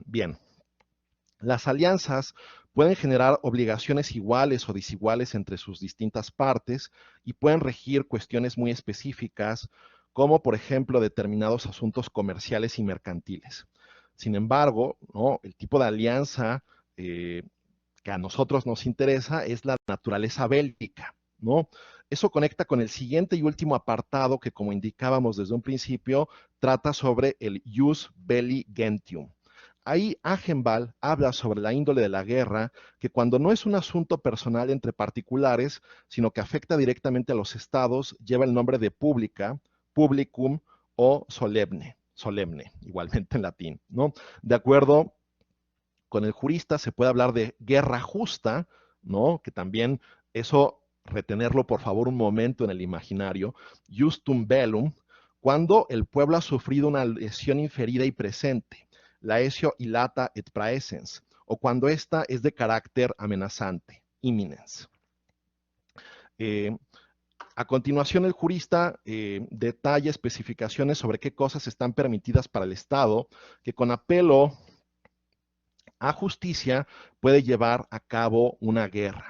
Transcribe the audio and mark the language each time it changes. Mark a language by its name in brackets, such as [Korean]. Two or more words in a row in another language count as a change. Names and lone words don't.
[Spanish] Bien, las alianzas pueden generar obligaciones iguales o desiguales entre sus distintas partes y pueden regir cuestiones muy específicas, como por ejemplo determinados asuntos comerciales y mercantiles. Sin embargo, ¿no? El tipo de alianza que a nosotros nos interesa es la naturaleza bélica, ¿no? Eso conecta con el siguiente y último apartado que, como indicábamos desde un principio, trata sobre el [Latin] jus belli gentium. [Spanish] Ahí Agenbal habla sobre la índole de la guerra, que cuando no es un asunto personal entre particulares, sino que afecta directamente a los estados, lleva el nombre de pública, publicum o solemne, igualmente en latín, ¿no? De acuerdo con el jurista se puede hablar de guerra justa, ¿no? Que también eso, retenerlo por favor un momento en el imaginario, [Latin] justum bellum, [Spanish] cuando el pueblo ha sufrido una lesión inferida y presente, [Latin] laesio illata et praesens, [Spanish] o cuando esta es de carácter amenazante, imminence. A continuación, el jurista detalla especificaciones sobre qué cosas están permitidas para el Estado, que con apelo a justicia puede llevar a cabo una guerra.